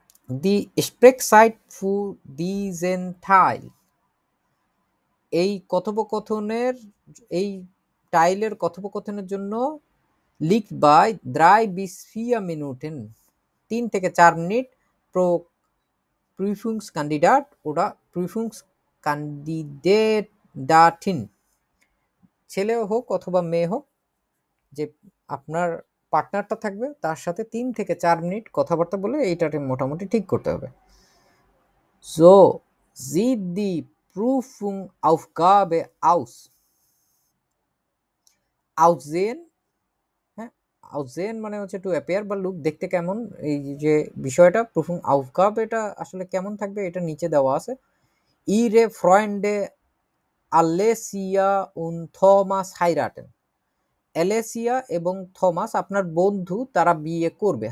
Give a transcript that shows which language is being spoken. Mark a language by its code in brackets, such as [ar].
[de] দি স্প্রেকসাইট ফু দিজেন টাইল, [bn] এই কথোপকথনের, এই টাইলের কথোপকথনের জন্য [de] লিখ বাই 3 bis 4 Minuten, [bn] 3 থেকে 4 minute [de] প্রো Prüfungskandidat oder Prüfungskandidatin, [bn] ছেলে হোক অথবা মেয়ে হোক, যে আপনার পার্টনারটা থাকবে তার সাথে 3 থেকে 4 মিনিট কথাবার্তা বলে এইটাকে মোটামুটি ঠিক করতে হবে। [de] So sieht die Prüfungsaufgabe aus? [bn] Aussehen, হ্যাঁ, আউসেন মানে হচ্ছে টু অ্যাপিয়ার বা লুক, দেখতে কেমন, এই যে বিষয়টা প্রুফিং আউফগাব, এটা আসলে কেমন থাকবে এটা নিচে দেওয়া আছে। [de] ইরে ফ্রয়েন্ডে আলেসিয়া উন থমাস হাইরাটেন, [bn] অ্যালেসিয়া এবং থমাস আপনার বন্ধু, তারা বিয়ে করবে।